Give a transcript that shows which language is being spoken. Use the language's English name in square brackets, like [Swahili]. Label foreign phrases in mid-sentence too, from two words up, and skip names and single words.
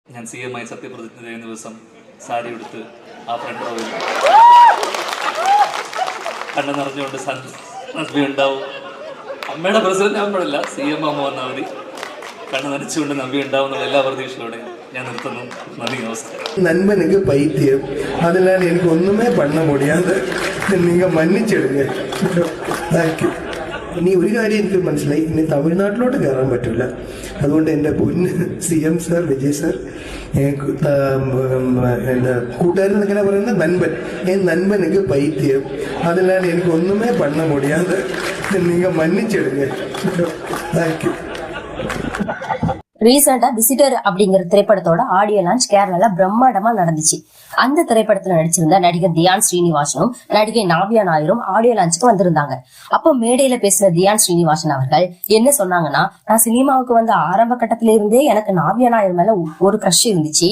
[Malayalam] ഞാൻ CM ആയി സത്യപ്രതിജ്ഞ ചെയ്യുന്ന ദിവസം സാരി എടുത്ത് ആ [English] front row [Malayalam] കണ്ണു നിറഞ്ഞുകൊണ്ട് നന്ദി ഉണ്ടാവും. അമ്മയുടെ പ്രസിഡന്റ് ആകുമ്പോഴല്ല, CM ആകുമ്പോൾ വന്നാൽ മതി. കണ്ണു നനച്ചുകൊണ്ട് നന്ദി ഉണ്ടാവുന്ന എല്ലാ പ്രതീക്ഷയോടെ ഞാൻ നിർത്തുന്നു. നന്ദി, നമസ്കാരം. [Tamil] நண்பனுக்கு பைத்தியம், அதனால எனக்கு ஒண்ணுமே பண்ண முடியாது, நீங்க மன்னிச்சிடுங்க. தேங்க்யூ. [Malayalam] ഇനി ഒരു കാര്യം എനിക്ക് മനസ്സിലായി, ഇനി തമിഴ്നാട്ടിലോട്ട് കയറാൻ പറ്റില്ല. അതുകൊണ്ട് എൻ്റെ പൊന്ന് CM സാർ, വിജയ് സാർ, എൻ്റെ കൂട്ടുകാരൻ എങ്ങനെ പറയുന്നത്, നൻപൻ, [Tamil] நண்பனுக்கு பைத்தியம், [Malayalam] അതിനാൽ എനിക്ക് [Tamil] ஒண்ணுமே பண்ண முடியாதே [Malayalam] നിങ്ങൾ മன்னிச்சிடுங்க. [Tamil] தேங்க்யூ. ரீசெண்டா விசிட்டர் அப்படிங்கிற திரைப்படத்தோட [English] audio launch [Tamil] கேரளால பிரம்மாண்டமா நடந்துச்சு. அந்த திரைப்படத்துல நடிச்சிருந்த நடிகர் தியான் ஸ்ரீனிவாசனும் நடிகை நாவ்யா நாயரும் [English] audio launch [Tamil] வந்திருந்தாங்க. அப்போ மேடையில பேசின தியான் ஸ்ரீனிவாசன் அவர்கள் என்ன சொன்னாங்கன்னா, நான் சினிமாவுக்கு வந்த ஆரம்ப கட்டத்தில இருந்தே எனக்கு நாவ்யா நாயர் மேல ஒரு கிரஷ் இருந்துச்சு.